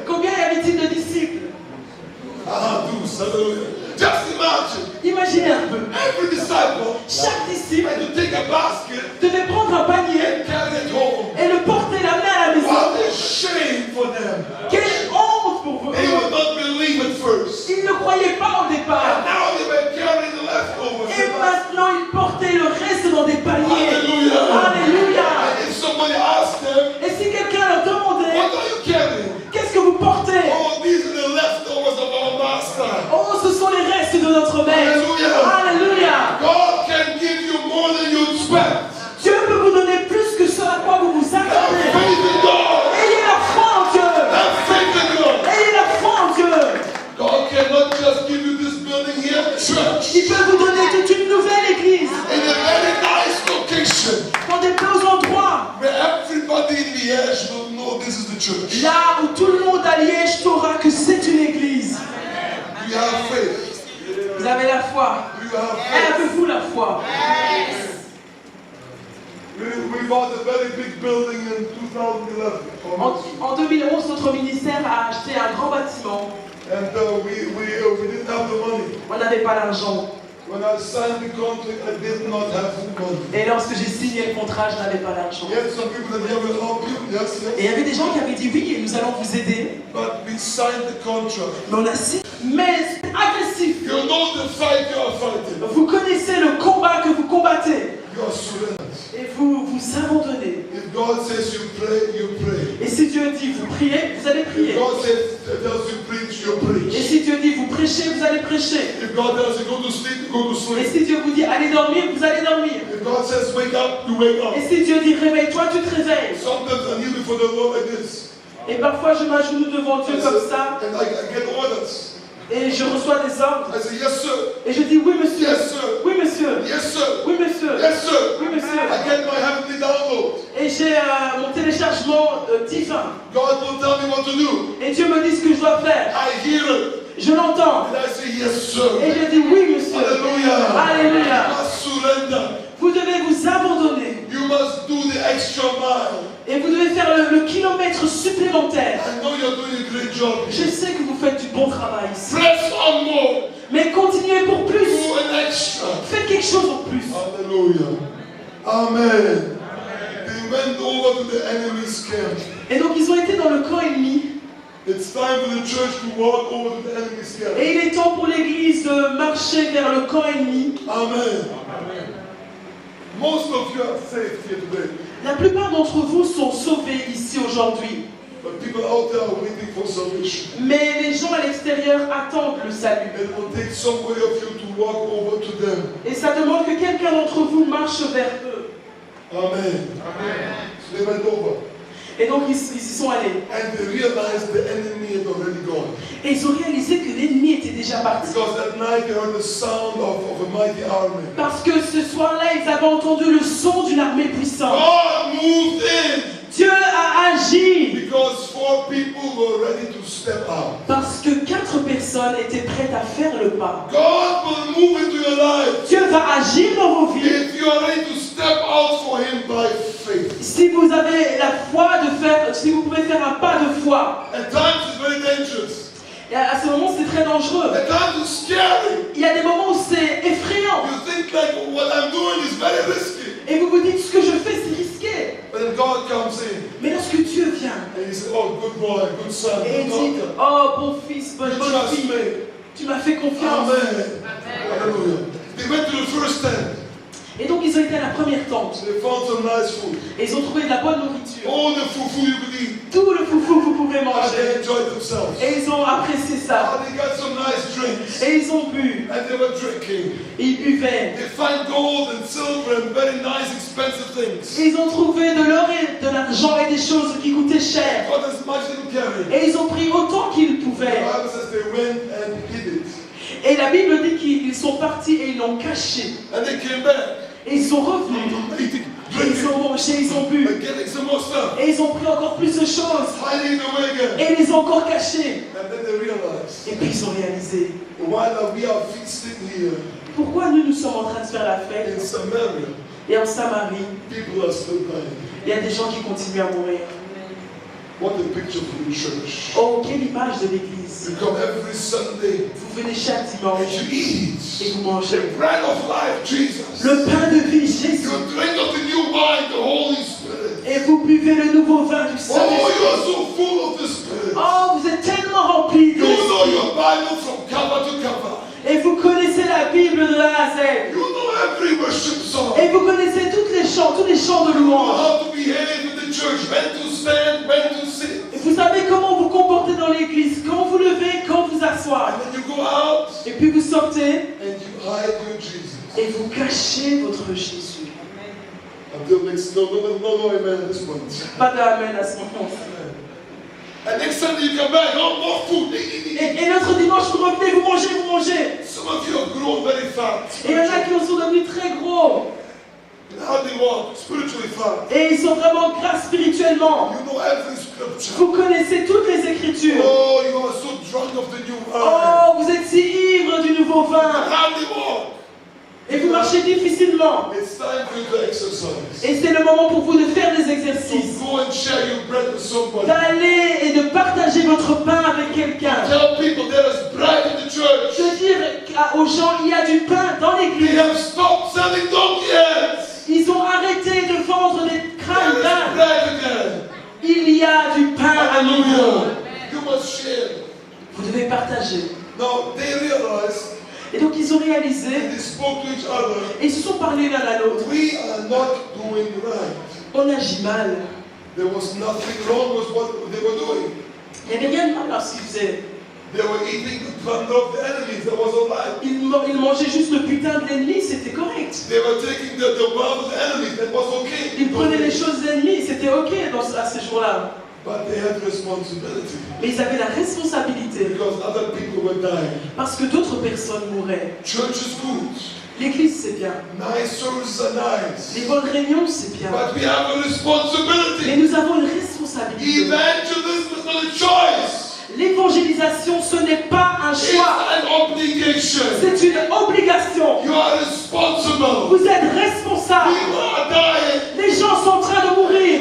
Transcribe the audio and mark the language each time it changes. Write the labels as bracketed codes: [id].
[fr] Combien y avait-il de disciples? [en] Ah, 12. Hallelujah. Just imagine. [fr] Imaginez un peu. [en] Every disciple [fr] Chaque disciple [en] had to take a basket [fr] devait prendre un panier [en] and carry it home. [fr] et le porter, l'amener à la maison. [en] What a shame for them. [fr] Quelle honte pour vous. [en] They would not believe at first. [fr] Ils ne croyaient pas au [en] And [fr] départ. [en] now they were carrying the leftovers. [fr] Et maintenant, ils portaient le reste dans des paniers. [en] Hallelujah. [fr] Alléluia. And if somebody asked them, Et si quelqu'un leur demandait, what are you carrying? qu'est-ce que vous portez? Oh, these are the leftovers of our master. Oh, ce sont les restes de notre maître. Alléluia. Alléluia. [en] God can give you more than you expect. [fr] Dieu peut vous donner plus que ce à quoi vous vous [en] Have [fr] attendez. [en] faith in God. [fr] Ayez la foi en Dieu. [en] Have faith in God. [fr] Ayez la foi en Dieu. [en] God cannot just give you this building here, church, [fr] Il peut vous donner toute une nouvelle église [en] in a very nice location [fr] dans des beaux endroits. [en] where everybody in Liège will know this is the church. [fr] Là où tout le monde à Liège saura que c'est une église. [en] Do you have faith? [fr] Vous avez la foi. [en] Do you have faith? [fr] Avez-vous la foi? [en] We bought a very big building in 2011. [fr] En 2011, notre ministère a acheté un grand bâtiment. [en] And we didn't have the money. [fr] On n'avait pas l'argent. [en] When I signed the contract, I did not have the money. [fr] Et lorsque j'ai signé le contrat, je n'avais pas l'argent. [en] Yet some people said, yeah, we'll help you. Yes, [fr] Et il y [en] yes. [fr] avait des gens qui avaient dit oui, nous allons vous aider. [en] But we signed the contract. [fr] Mais on a signé. Mais c'est agressif. [en] You know the fight you are fighting. [fr] Vous connaissez le combat que vous combattez. [en] You are surrendered. [fr] Et vous vous abandonnez. [en] If God says you pray, you pray. [fr] Et si Dieu dit vous priez, vous allez [en] If [fr] prier. [en] God tells you preach, you [fr] Et [en] preach. [fr] si Dieu dit vous prêchez, vous allez prêcher. [en] If God tells you go to sleep, you go to [fr] Et [en] sleep. [fr] si Dieu vous dit allez dormir, vous allez dormir. [en] If God says wake up, you wake up. [fr] Et si Dieu dit réveille-toi, tu te réveilles. [en] Sometimes I kneel before the Lord like this. [fr] Et parfois je m'agenouille devant Dieu comme ça [en] And I get orders. [fr] et je reçois des ordres. [en] I say, yes, sir. [fr] Et je dis oui monsieur, [en] Yes, sir. [fr] oui monsieur, [en] Yes, sir. [fr] oui monsieur, [en] Yes, sir. [fr] oui monsieur. [en] I get my heavenly download. [fr] Et j'ai mon téléchargement divin. [en] God will tell me what to do. [fr] Et Dieu me dit ce que je dois faire. [en] I hear it. [fr] Je l'entends. [en] And I say, yes, sir. [fr] Et je dis oui monsieur. [en] Hallelujah. [fr] Alléluia. [en] You must surrender. [fr] Vous devez vous abandonner. [en] You must do the extra mile. [fr] Et vous devez faire le kilomètre supplémentaire. [en] I know you're doing a great job. [fr] Je sais que vous faites du bon travail ici. [en] Press on more. [fr] Mais continuez pour plus. [en] Do an extra. [fr] Faites quelque chose en plus. [en] Hallelujah. Amen. They went over to the enemy's camp. [fr] Et donc ils ont été dans le camp ennemi. [en] It's time for the church to walk over to the enemy's camp. [fr] Et il est temps pour l'église de marcher vers le camp ennemi. [en] Amen. Most of you are saved here today. [fr] La plupart d'entre vous sont sauvés ici aujourd'hui. [en] But people out there are waiting for salvation. [fr] Mais les gens à l'extérieur attendent le salut. [en] It will take somebody of you to walk over to them. [fr] Et ça demande que quelqu'un d'entre vous marche vers eux. [en] Amen. So they went over. [fr] Et donc ils y sont allés. [en] And they realized the enemy had already gone. [fr] Et ils ont réalisé que l'ennemi était déjà parti. [en] Because that night they heard the sound of a mighty army. [fr] Parce que ce soir-là, ils avaient entendu le son d'une armée puissante. [en] God moved in. [fr] Dieu a agi. [en] Because 4 people were ready to step out. [fr] Parce que 4 personnes étaient prêtes à faire le pas. [en] God will move into your life. [fr] Dieu va agir dans vos vies. [en] If you are ready to step out for Him by faith. [fr] Si vous avez la foi de faire, si vous pouvez faire un pas de foi. [en] At times it's very dangerous. [fr] Et à ce moment, c'est très dangereux. [en] At times it's scary. [fr] Il y a des moments où c'est effrayant. [en] You think like what I'm doing is very risky. [fr] Et vous vous dites, ce que je fais, c'est risqué. [en] But then God comes in [fr] Mais lorsque Dieu vient, [en] and He says, oh, Oh, good boy, good son, [fr] Et il [en] good [fr] dit, [en] daughter. [fr] oh bon fils, bonne [en] You trust [fr] fille, [en] me. [fr] tu m'as fait confiance. [en] Amen. Hallelujah. They went to the first tent. [fr] Et donc ils ont été à la première tente. [en] They found some nice food. [fr] Et ils ont trouvé de la bonne nourriture. [en] All the fufu you could eat. [fr] Tout le foufou que vous pouvez [en] And they [fr] manger. [en] enjoyed themselves. [fr] Et ils ont apprécié ça. [en] And they got some nice drinks. [fr] Et ils ont bu. [en] And they were drinking. [fr] Et ils buvaient. [en] They find gold and silver and very nice expensive things. [fr] Et ils ont trouvé de l'or et de l'argent et des choses qui coûtaient cher. [en] Got as much as they could carry. [fr] Et ils ont pris autant qu'ils [en] The [fr] pouvaient. [en] Bible says they went and hid it. [fr] Et la Bible dit qu'ils sont partis et ils l'ont caché. [en] And they came back. [fr] Et ils sont revenus. [en] Eating, [fr] Et ils [en] drinking, [fr] ont mangé, ils ont bu. [en] and getting some more stuff. [fr] Et ils ont pris encore plus de choses. [en] Hiding it away again. [fr] Et ils les ont encore cachés. [en] And then they realized, [fr] Et puis ils ont réalisé. [en] while we are feasting here [fr] Pourquoi nous sommes en train de faire la fête? [en] in Samaria, [fr] Et en Samarie, [en] people are still dying. [fr] il y a des gens qui continuent à mourir. [en] What a picture for the church. [fr] Oh, quelle image de l'église. [en] You come every Sunday [fr] Vous venez chaque [en] and [fr] dimanche [en] you [fr] et [en] eat [fr] vous mangez. [en] the bread of life, Jesus. [fr] Le pain de vie, Jésus. [en] You drink of the new wine, the Holy Spirit. [fr] Et vous buvez le nouveau vin du [en] Oh, [fr] Saint-Esprit. [en] you are so full of the Spirit. [fr] Oh, vous êtes tellement remplis de [en] You know [fr] l'Esprit. [en] your Bible from cover to cover. [fr] Et vous connaissez la Bible de A à Z. [en] You know every worship song. [fr] Et vous connaissez tous les chants de [en] You know [fr] louange. [en] how to behave in the church, when to stand, when to sit. [fr] Et vous savez comment vous comportez dans l'église, quand vous levez, quand vous asseoir. [en] And then you go out [fr] Et puis vous sortez [en] and you hide your Jesus. [fr] et vous cachez votre Jésus. [en] Until next, no, amen at this point. [fr] Pas d'amen à ce moment. [en] And next Sunday you come back, oh, more food. [fr] Et l'autre dimanche, vous revenez, vous mangez. [en] Some of you have grown very fat. [fr] Et il y en a qui sont devenus très gros. [en] And how they walk, spiritually fat. [fr] Et ils sont vraiment gras spirituellement. [en] You know every scripture. [fr] Vous connaissez toutes les Écritures. [en] Oh, you are so drunk of the new wine. [fr] Oh, vous êtes si ivre du nouveau [en] And [fr] vin. [en] how they walk. [fr] Et vous marchez difficilement. [en] It's time for you to exercise. [fr] Et c'est le moment pour vous de faire des [en] To [fr] exercices. [en] go and share your bread with somebody. [fr] D'aller et de partager votre pain avec quelqu'un. [en] Tell people there is bread in the church. [fr] De dire aux gens, il y a du pain dans [en] They [fr] l'église. [en] have stopped selling donkey heads. [fr] Ils ont arrêté de vendre des crânes [en] There is [fr] d'âne. [en] bread again. [fr] Il y a du pain à nouveau. [en] Hallelujah. You must share. [fr] Vous devez partager. [en] Now they realized, [fr] Et donc ils ont [en] and [fr] réalisé, [en] they spoke to each other, [fr] et ils se sont parlé l'un à l'autre. [en] we are not doing right. [fr] On agit mal. [en] There was nothing wrong with what they were doing. [fr] Il n'y avait rien de mal dans ce qu'ils faisaient. [en] They were eating the plunder of the enemies. That was all right. [fr] Ils mangeaient juste le putain de l'ennemi, c'était correct. [en] They were taking the wealth of the enemies. That was okay. [fr] Ils prenaient les choses de l'ennemi, c'était ok à ces jours-là. [en] But they had responsibility [fr] Mais ils avaient la responsabilité [en] because other people were dying. [fr] parce que d'autres personnes mouraient. [en] Church is good. [fr] L'église, c'est bien. [en] Nice services are nice. [fr] Les bonnes réunions, c'est bien. [en] But we have a [fr] Mais [en] responsibility. [fr] nous avons une responsabilité. [en] Evangelism is not a choice. [fr] L'évangélisation, ce n'est pas un [en] It's [fr] choix. [en] an obligation. [fr] C'est une obligation. [en] You are responsible. [fr] Vous êtes responsable. [en] People are dying. [fr] Les gens sont en train de mourir.